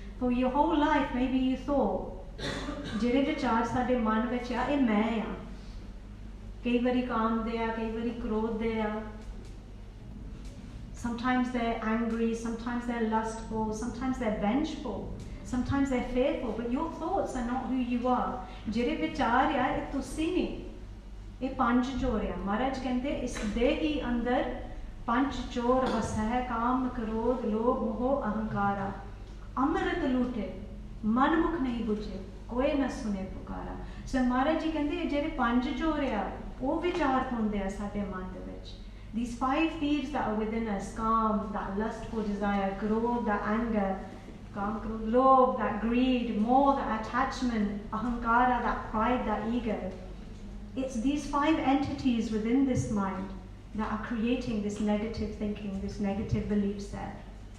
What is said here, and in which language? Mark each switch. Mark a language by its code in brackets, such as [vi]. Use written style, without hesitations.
[en] For your whole life, maybe you thought, [pa] ਜਿਹੜੇ ਵਿਚਾਰ ਸਾਡੇ ਮਨ ਵਿੱਚ ਆ ਇਹ ਮੈਂ ਆ ਕਈ ਵਾਰੀ ਕਾਮ ਦੇ ਆ ਕਈ ਵਾਰੀ ਕ੍ਰੋਧ ਦੇ ਆ [en] sometimes they're angry, sometimes they're lustful, sometimes they're vengeful, sometimes they're fearful, but your thoughts are not who you are. [pa] ਜਿਹੜੇ ਵਿਚਾਰ ਆ ਇਹ ਤੁਸੀਂ ਨਹੀਂ ਇਹ ਪੰਜ ਚੋਰ ਆ ਮਹਾਰਾਜ ਕਹਿੰਦੇ ਇਸ ਦੇ ਹੀ ਅੰਦਰ ਪੰਜ ਚੋਰ ਵਸੈ ਕਾਮ ਕ੍ਰੋਧ ਲੋਭ ਮੋਹ ਅਹੰਕਾਰਾ ਅੰਮ੍ਰਿਤ ਲੂਟੇ मनमुख नहीं बुझे कोई न सुने पुकारा. So Maharaj ji कहते हैं जेरे पंज चोर आ वो विचार होंदे आ साडे मन दे विच. [en] These 5 thieves that are within us, kaam, that lustful desire, krodh, that anger, kaam, krodh, lobh, that greed, moh, that attachment, ahankara, that pride, that ego. It's these 5 entities within this mind that are creating this negative thinking, this negative belief set.